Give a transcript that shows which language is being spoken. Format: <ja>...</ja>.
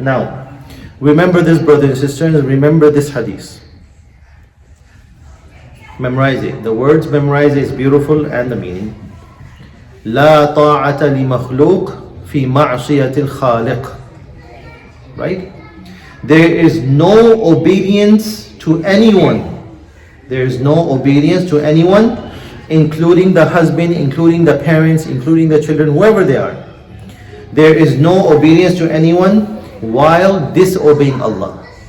<en>Now, remember this, brothers and sisters, remember this hadith. Memorize it. The words memorize is beautiful and the meaning.</en> <ar>لا طاعة لمخلوق في معصية الخالق.</ar> <en>Right? There is no obedience to anyone. There is no obedience to anyone, including the husband, including the parents, including the children, whoever they are. There is no obedience to anyone while disobeying Allah.</en>